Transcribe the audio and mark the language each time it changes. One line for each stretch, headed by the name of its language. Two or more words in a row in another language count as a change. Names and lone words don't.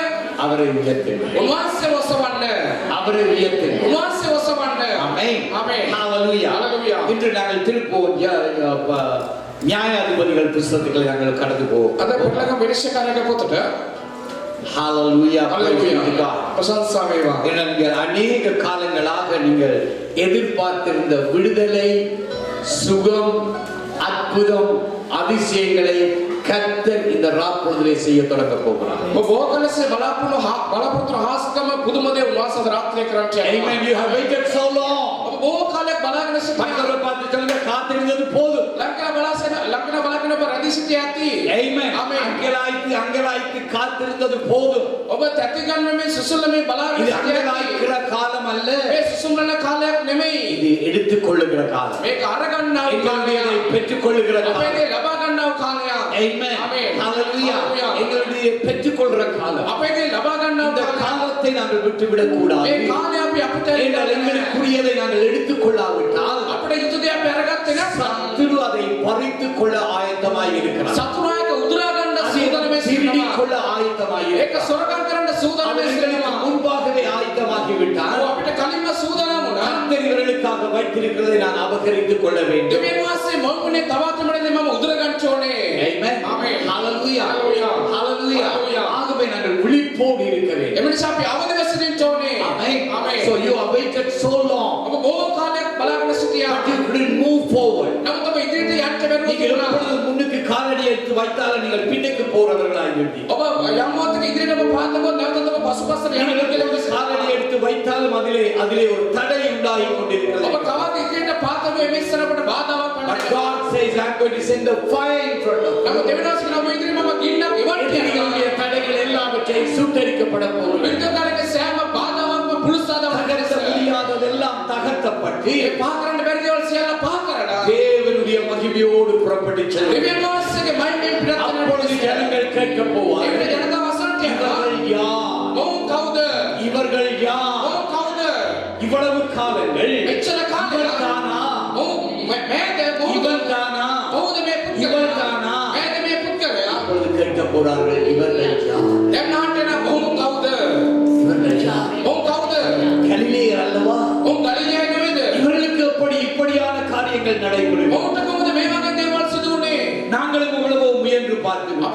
Tamil: அவரை உயர்த்துங்கள்.
Sinhala: උන්වහන්සේ ඔසවන්න.
Tamil: அவரை உயர்த்துங்கள்.
Sinhala: උන්වහන්සේ ඔසවන්න.
Tamil: ஆமென்.
English: Amen. Hallelujah. Hallelujah.
Tamil: இன்று நாங்கள் திருப்போம் நியாயாதிபதிகள் புத்தகத்துக்கு நாங்கள் கடந்து போவோம்.
Sinhala: අද පොඩ්ඩක් විනිශ්චයකාරක පොතට
English: Hallelujah.
Sinhala: Hallelujah. ප්‍රශංසා වේවා.
Tamil: நீங்கள் அநேக காலங்களாக நீங்கள் எதிர்பார்த்திருந்த விடுதலை, சுகம், அற்புதம், அதிசயங்களை கர்த்தர் இந்த ராப்பொழுதிலே செய்ய தொடங்க போகிறார்.
Sinhala: ඔබ බොහෝකලසේ බලාපොරොත්තු හාස්කම පුදුම දේ උන්වහන්සේ රාත්‍රියේ කරන්න යනවා.
English: Amen. You have waited so long.
Sinhala: ඔබ බොහෝ කාලයක් බලාගෙන සිටියා.
Tamil: பக்கத்துல பார்த்து சொல்லுங்க, காத்திருந்தது போதும்.
Sinhala: ලංකා බලාගෙන ඔබ රැඳී සිටියා ඇති.
English: Amen. Amen.
Tamil: அங்கலாய்த்து காத்திருந்தது போதும்.
Sinhala: ඔබ තැති ගන්නමේ සුසුල්ලමේ බලාගෙන
Tamil: இது
Sinhala: සිටියා.
Tamil: அங்கலாய்க்கிற காலம் அல்ல,
Sinhala: මේ සුසුම්රන කාලයක් නෙමෙයි.
Tamil: இது எடுத்துக் கொள்ளுகிற காலம்.
Sinhala: මේක අරගන්නා වූ
Tamil: எங்களுடைய
Sinhala: කාලයක්.
Tamil: பெற்றுக் கொள்ளுகிற
Sinhala: අපේ
Tamil: காலம்.
Sinhala: දේ ලබා ගන්නා වූ කාලයක්.
English: Amen. Amen. Hallelujah. Hallelujah.
Tamil: எங்களுடைய பெற்றுக் கொள்கிற காலம்.
Sinhala: අපේ දේ ලබා ගන්නා
Tamil: இந்த
Sinhala: වූ කාලයක්.
Tamil: காலத்தை நாங்கள் விட்டுவிடக் கூடாது.
Sinhala: මේ කාලේ අපි අපිට
Tamil: ஏனென்றால் எங்களுக்குரியதை நாங்கள் எடுத்துக் கொள்ளாவிட்டால்
Sinhala: අපිට යුතු දේ අපි අරගත්තේ නැත්නම්
Tamil: சத்துரு அதை பறித்துக் கொள்ள ஆயத்தமாய் இருக்கிறார்.
Sinhala: සතුනායක උදුරා ගන්න සූදානමේ
Tamil: திருடிக்
Sinhala: සිටිනවා.
Tamil: கொள்ள ஆயத்தமாய்
Sinhala: ඒක
Tamil: இருக்கிறார்.
Sinhala: සොරකම් කරන්න සූදානමේ
Tamil: அவர்களுக்கு
Sinhala: සිටිනවා.
Tamil: முன்பாகவே ஆயத்தமாகி விட்டார்.
Sinhala: අපිට කලින්ම සූදානම් වුණා.
Tamil: கர்த்தர் இவர்களுக்காக வைத்திருக்கிறதை நான் அபகரித்துக் கொள்ள வேண்டும்.
Sinhala: දෙවියන් වහන්සේ මොහොනේ තවාතමනේ මම උදුර ගන්න ඕනේ.
English: Amen. Amen. Hallelujah. Hallelujah. Hallelujah. Hallelujah.
Tamil: ஆகவே நாங்கள் விழிப்போடு இருக்க வேண்டும்.
Sinhala: එම නිසා අපි අවදිව සිටින්න ඕනේ.
English: Amen. Amen. So you have waited so long,
Sinhala: ඔබ බොහෝ කාලයක් බලාගෙන සිටියා.
English: but you couldn't move forward.
Sinhala: නමුත් ඔබ ඉදිරියට යන්න
Tamil: நீங்கள்
Sinhala: බැරුව
Tamil: எப்பொழுது முன்னுக்கு காலடி எடுத்து வைத்தாலும் நீங்கள் பின்னுக்கு போறவர்களாய் இருப்பீர்கள்.
Sinhala: ඔබ යම් මොහොතක ඉදිරියට ඔබ පාතකොත් නැවතත් ඔබ පසුපසට යන්න
Tamil: நீங்கள்
Sinhala: කියලා
Tamil: எப்பொழுது காலடி எடுத்து வைத்தாலும் அதிலே ஒரு தடை உண்டாகி கொண்டிருக்கிறது.
Sinhala: ඔබ කවද ඉදිරියට පාතකො එමෙස්සර අපට බාධාවක්
English: But
Sinhala: වන්නේ.
English: God says, I'm going to send the fire in front of you.
Sinhala: නමුත් දෙවියන් වහන්සේ කියන ඔබ ඉදිරියට මම ගින්නක් එවන්න
Tamil: எதிரிகளுடைய தடைகள் எல்லாவற்றையும் சுட்டரிக்கப்பட போகிறது.
Sinhala: විද්‍යාකාරක සෑම බාධාවක්ම පුරුසාදව
Tamil: தகர்த்த முடியாததெல்லாம் தகர்த்தப்பட்டு
Sinhala: ඒ පහ කරන්න බැරි දේවල් සියල්ල පහ කරලා
Tamil: தேவனுடைய மகிமையோடு புறப்பட்டு செல்லும்.
Sinhala: දෙවියන් වහන්සේගේ මහිමෙන්
Tamil: அப்பொழுது
Sinhala: පිටත්
Tamil: ஜனங்கள் கேட்க போவார்கள்,
Sinhala: ඒකට ජනතාව අසන්නට යනවා.
Tamil: இவர்கள் யார்?
Sinhala: ඔවුන් කවුද?
Tamil: இவர்கள் யார்?
Sinhala: ඔවුන් කවුද?
Tamil: இவ்வளவு காலங்கள்
Sinhala: මෙච්චර කාලයක්
Tamil: இவள் தானா?
Sinhala: ඔවුන් මේද
Tamil: இவள் தானா?
Sinhala: ඔවුද මේ
Tamil: இவள்
Sinhala: පුද්ගලයා?
Tamil: தானா?
Sinhala: මේද මේ පුද්ගලයා?
Tamil: அப்பொழுது கேட்க போறார்கள், இவர்கள் யார்?
Sinhala: දැන් අහන්න ඔවුන් කවුද?
Tamil: இவர்கள் யார்?
Sinhala: ඔවුන් කවුද?
Tamil: கலிலேயர் அல்லவா?
Sinhala: ඔවුන් ගලිලේ නෙවෙයිද?
Tamil: இவர்களுக்கு இப்படியான காரியங்கள் நடைபெறும்.
Sinhala: ඔවුන්ට කොහොමද මේ වගේ දේවල් සිදු වුනේ?
Tamil: நாங்களும் எவ்வளவோ முயன்று
Sinhala: අපි
Tamil: பார்க்கிறோம்.